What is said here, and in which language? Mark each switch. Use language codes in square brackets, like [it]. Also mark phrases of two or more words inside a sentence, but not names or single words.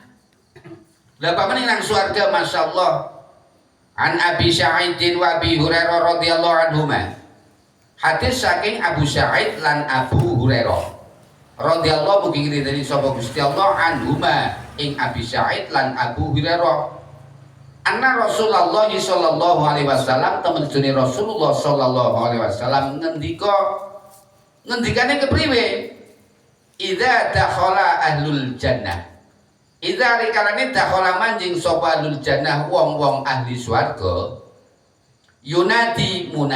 [jv] Lah pamane nang swarga masyaallah. [ar] عن أبي سعيد وأبي هريرة رضي الله عنهما. [jv] Hadis saking Abu Sa'id lan Abu Hurairah radhiyallahu mugi ridani sapa Gusti Allah anhuma ing Abi Sa'id lan Abu Hurairah [ar] أن رسول الله صلى الله عليه وسلم [jv] temen jane [ar] رسول الله صلى الله عليه وسلم [jv] ngendikane kepriwe [ar] إذا دخل أهل الجنة [jv] idza rikalane dakhala manjing sapa [ar] أهل الجنة [jv] wong-wong ahli swarga yunadi